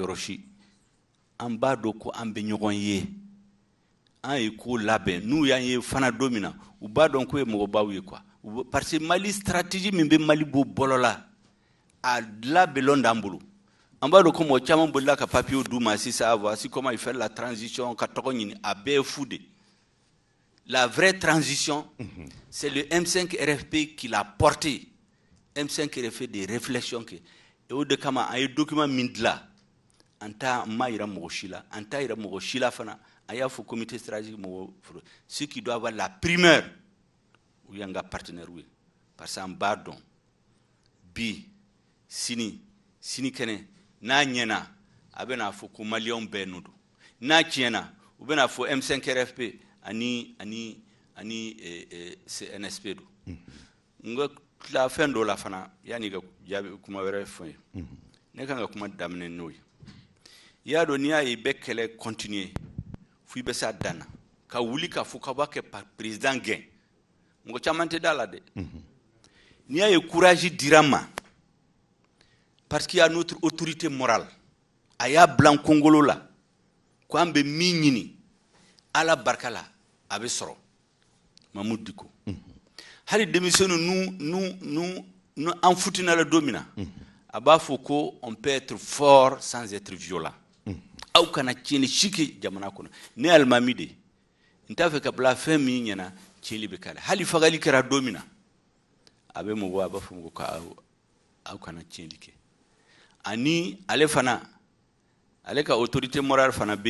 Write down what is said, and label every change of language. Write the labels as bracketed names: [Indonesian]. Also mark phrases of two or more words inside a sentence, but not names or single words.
[Bambara] yɔrɔ si an b'a dɔn ko an bɛ ɲɔgɔn ye an ye ko labɛn n'u y'an ye fana don min na u b'a dɔn k'o ye mɔgɔbaw ye quoi [French] parce que [Bambara] Mali stratégie min bɛ Mali bɔ bɔlɔ la a labɛnlen d'an bolo an b'a dɔn ko mɔgɔ caman bolila ka papier d'u ma sisan voici [French] comment il fait la transition [Bambara] ka tɔgɔ ɲini a bɛɛ ye fu [French] de la vraie transition c'est le M5 RFP qui l'a porté M5 RFP des réflexions que [Bambara] et o de kama an ye document min dilan an t'a ma yira mɔgɔ si la an t'a yira mɔgɔ si la fana a y'a fɔ [French] comité stratégique [Bambara] mɔgɔ [French] ceux qui doivent avoir la primeur [Bambara] u y'an ka partenaire ye [French] parce que [Bambara] an b'a dɔn bi sini kɛnɛ n'a ɲɛna a bɛna fɔ ko maliyɛnw bɛɛ n'o don n'a tiɲɛna u bɛna fɔ M5 RFP ani CNSP don n ka tila fɛn dɔw la fana yanni ka jaabi kuma wɛrɛ fɔ ye ne kan ka kuma daminɛ n'o ye i y'a dɔn n'i y'a ye i bɛ kɛlɛ continuer fo i bɛ s'a dan na ka wuli ka fɔ k'a b'a kɛ président gɛn mɔgɔ caman tɛ da la dɛ n'i y'a ye courage dira ma [French] parce qu'il y a notre autorité morale [Bambara] a y'a bila n kongolo la ko an bɛ min ɲini ala barika la a bɛ sɔrɔ Mamadou Diko hali denmisɛnninw nu an futina la don min na a b'a fɔ ko [French] on peut être fort sans être violent [Bambara] aw kana tiɲɛni si kɛ jamana kɔnɔ ne ye alimami de ye n t'a fɛ ka bila fɛn min ɲɛna tiɲɛli bɛ k'a la hali fagali kɛra don min na a bɛ mɔgɔ a b'a fɔ ko aw kana tiɲɛli kɛ ani ale fana ale ka [French] autorité morale [Bambara] fana bɛ